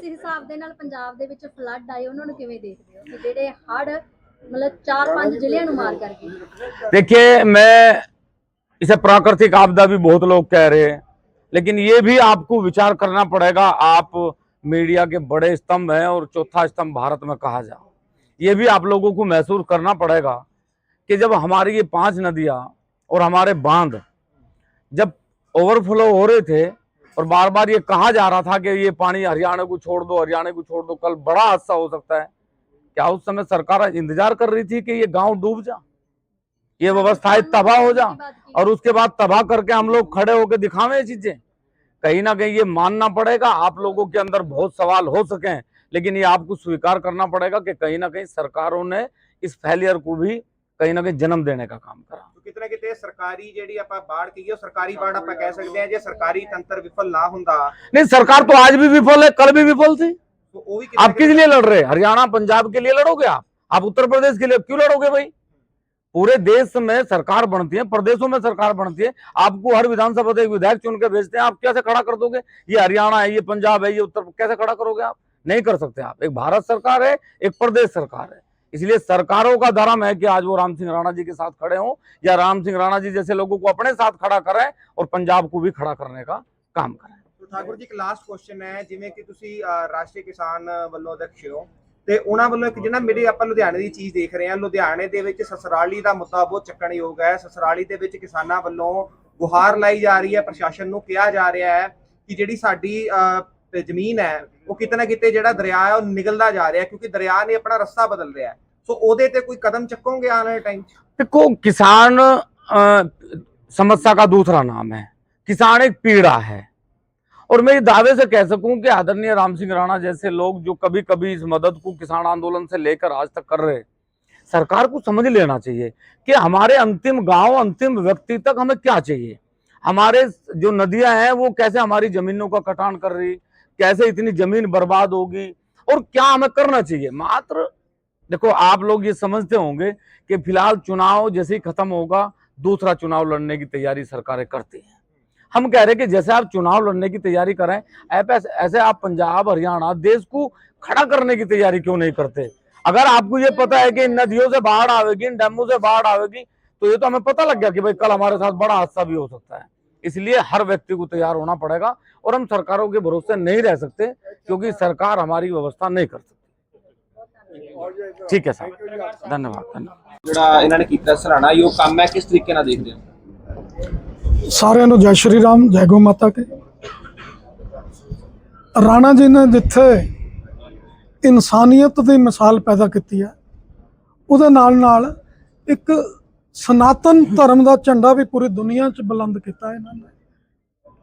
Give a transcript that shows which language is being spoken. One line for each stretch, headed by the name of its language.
Hindi: जिस हिसाब
Punjabi: ਦੇ ਨਾਲ ਪੰਜਾਬ ਦੇ ਵਿੱਚ ਫਲੱਡ ਆਏ ਉਹਨਾਂ ਨੂੰ ਕਿਵੇਂ ਦੇਖਦੇ ਹੋ ਕਿ ਜਿਹੜੇ ਹੜ मतलब 4-5 ਜ਼ਿਲ੍ਹਿਆਂ ਨੂੰ ਮਾਰ ਕਰ ਗਏ?
Hindi: देखिए, मैं इसे प्राकृतिक आपदा भी बहुत लोग कह रहे हैं, लेकिन ये भी आपको विचार करना पड़ेगा। आप मीडिया के बड़े स्तंभ हैं और चौथा स्तंभ भारत में कहा जाए, ये भी आप लोगों को महसूस करना पड़ेगा कि जब हमारी ये 5 नदियां और हमारे बांध जब ओवरफ्लो हो रहे थे और बार बार ये कहा जा रहा था कि ये पानी हरियाणा को छोड़ दो, हरियाणा को छोड़ दो, कल बड़ा हादसा हो सकता है। क्या उस समय सरकार इंतजार कर रही थी कि ये गांव डूब जा, ये व्यवस्थाएं तबाह हो जा और उसके बाद तबाह करके हम लोग खड़े होकर दिखावे ये चीजें? कहीं ना कहीं ये मानना पड़ेगा। आप लोगों के अंदर बहुत सवाल हो सके, लेकिन ये आपको स्वीकार करना पड़ेगा कि कहीं ना कहीं सरकारों ने इस फेलियर को भी कहीं ना कहीं जन्म देने का काम करा।
Punjabi: ਕਿਤੇ ਨਾ ਕਿਤੇ ਸਰਕਾਰੀ ਜਿਹੜੀ ਆਪਾਂ ਬਾੜ ਕਹੀਏ ਉਹ ਸਰਕਾਰੀ ਬਾੜ ਆਪਾਂ ਕਹਿ ਸਕਦੇ ਹਾਂ। ਜੇ ਸਰਕਾਰੀ ਤੰਤਰ ਵਿਫਲ ਨਾ ਹੁੰਦਾ,
Hindi: नहीं, सरकार तो आज भी विफल है, कल भी विफल थी। तो वो भी कितना आप किस लिए लड़ रहे हैं? हरियाणा पंजाब के लिए लड़ोगे? आप उत्तर प्रदेश के लिए क्यों लड़ोगे भाई? पूरे देश में सरकार बनती है, प्रदेशों में सरकार बनती है। आपको हर विधानसभा से एक विधायक चुन के भेजते हैं, आप कैसे खड़ा कर दोगे? ये हरियाणा है, ये पंजाब है, ये उत्तर, कैसे खड़ा करोगे आप? नहीं कर सकते आप। एक भारत सरकार है, एक प्रदेश सरकार है, इसलिए सरकारों का धर्म है कि आज वो राम सिंह राणा जी के साथ खड़े हों या राम सिंह राणा जी जैसे लोगों को अपने साथ खड़ा करें और पंजाब को भी खड़ा करने का काम करें। तो ठाकुर जी, एक लास्ट क्वेश्चन है,
Punjabi: ਜਿਵੇਂ ਕਿ ਤੁਸੀਂ ਰਾਸ਼ਟਰੀ ਕਿਸਾਨ ਵੱਲੋਂ ਅਧਿਕਸ਼ ਹੋ ਤੇ ਉਹਨਾਂ ਵੱਲੋਂ ਇੱਕ ਜਿਹੜਾ ਮੇਰੇ ਆਪਾਂ ਲੁਧਿਆਣੇ ਦੀ ਚੀਜ਼ ਦੇਖ ਰਹੇ ਹਾਂ, ਲੁਧਿਆਣੇ ਦੇ ਵਿੱਚ ਸਸਰਾਲੀ ਦਾ ਮੁੱਦਾ ਬਹੁਤ ਚੱਕਣਯੋਗ ਹੈ। ਸਸਰਾਲੀ ਦੇ ਵਿੱਚ ਕਿਸਾਨਾਂ ਵੱਲੋਂ ਗੁਹਾਰ ਲਾਈ ਜਾ ਰਹੀ ਹੈ, ਪ੍ਰਸ਼ਾਸਨ ਨੂੰ ਕਿਹਾ ਜਾ ਰਿਹਾ ਹੈ ਕਿ ਜਿਹੜੀ ਸਾਡੀ ਜ਼ਮੀਨ ਹੈ ਉਹ ਕਿਤੇ ਨਾ ਕਿਤੇ ਜਿਹੜਾ ਦਰਿਆ ਹੈ ਉਹ ਨਿਗਲਦਾ ਜਾ ਰਿਹਾ, ਕਿਉਂਕਿ ਦਰਿਆ ਨੇ ਆਪਣਾ ਰਸਤਾ ਬਦਲ ਰਿਹਾ। ਸੋ ਉਹਦੇ ਤੇ ਕੋਈ ਕਦਮ ਚੱਕੋਗੇ ਆਉਣ ਵਾਲੇ ਟਾਈਮ 'ਚ?
Hindi: देखो, किसान समस्या का दूसरा नाम है, किसान एक पीड़ा है। और मैं ये दावे से कह सकूं कि आदरणीय राम सिंह राणा जैसे लोग जो कभी कभी इस मदद को किसान आंदोलन से लेकर आज तक कर रहे, सरकार को समझ लेना चाहिए कि हमारे अंतिम गांव, अंतिम व्यक्ति तक हमें क्या चाहिए। हमारे जो नदियां हैं वो कैसे हमारी जमीनों का कटान कर रही, कैसे इतनी जमीन बर्बाद होगी और क्या हमें करना चाहिए। मात्र देखो, आप लोग ये समझते होंगे कि फिलहाल चुनाव जैसे ही खत्म होगा दूसरा चुनाव लड़ने की तैयारी सरकारें करती हैं। हम कह रहे हैं कि जैसे आप चुनाव लड़ने की तैयारी करें, ऐसे आप पंजाब, हरियाणा, देश को खड़ा करने की तैयारी क्यों नहीं करते। अगर आपको ये पता है कि इन नदियों से बाढ़ आएगी, इन डैमों से बाढ़ आएगी, तो ये तो हमें पता लग गया कि भाई कल हमारे साथ बड़ा हादसा भी हो सकता है। इसलिए हर व्यक्ति को तैयार होना पड़ेगा और हम सरकारों के भरोसे नहीं रह सकते, क्योंकि सरकार हमारी व्यवस्था नहीं कर सकती। ठीक है साहब, धन्यवाद।
Punjabi: ਜਿਹੜਾ ਇਹਨਾਂ ਨੇ ਕੀਤਾ ਸਰਾਣਾ ਇਹ ਕੰਮ ਹੈ, ਕਿਸ ਤਰੀਕੇ ਨਾਲ ਦੇਖਦੇ ਹੋ? ਸਾਰਿਆਂ ਨੂੰ ਜੈ ਸ਼੍ਰੀ ਰਾਮ, ਜੈ ਗੋ ਮਾਤਾ ਕੀ। ਰਾਣਾ ਜੀ ਨੇ ਜਿੱਥੇ ਇਨਸਾਨੀਅਤ ਦੀ ਮਿਸਾਲ ਪੈਦਾ ਕੀਤੀ ਹੈ, ਉਹਦੇ ਨਾਲ ਨਾਲ ਇੱਕ ਸਨਾਤਨ ਧਰਮ ਦਾ ਝੰਡਾ ਵੀ ਪੂਰੀ ਦੁਨੀਆ 'ਚ ਬੁਲੰਦ ਕੀਤਾ ਇਹਨਾਂ ਨੇ।